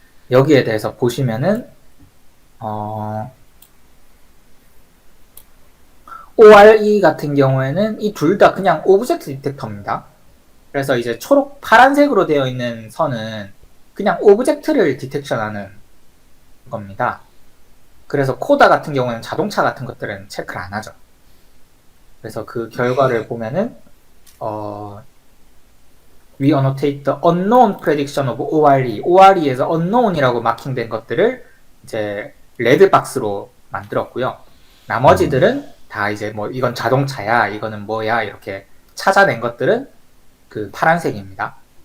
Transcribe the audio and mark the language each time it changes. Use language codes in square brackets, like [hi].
[ko] 여기에 대해서 보시면은 ORE 같은 경우에는 이 둘 다 그냥 오브젝트 디텍터입니다. 그래서 이제 초록 파란색으로 되어 있는 선은 그냥 오브젝트를 디텍션하는 겁니다. 그래서 코다 같은 경우는 자동차 같은 것들은 체크를 안 하죠. 그래서 그 결과를 보면은 [en] we annotate the unknown prediction of ORE. [ko] ORE에서 unknown이라고 마킹된 것들을 이제 레드 박스로 만들었고요. 나머지들은 다 이제 뭐 이건 자동차야, 이거는 뭐야 이렇게 찾아낸 것들은 그 파란색입니다.